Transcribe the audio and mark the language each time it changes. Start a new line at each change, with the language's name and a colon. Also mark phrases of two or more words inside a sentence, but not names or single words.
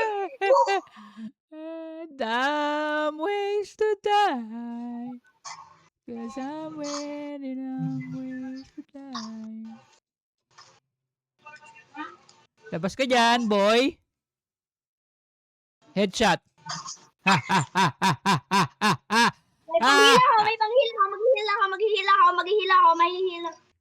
English: Damn ways to die. 'Cause I'm waiting on ways to die.
Filipino: Labas ka dyan, boy. Headshot. Ha, ha, ha, ha, ha, ha, ha, ha. May Ha! panghila ako, may panghila ako, maghihila ako, maghihila ako, maghihila ako, mahihila.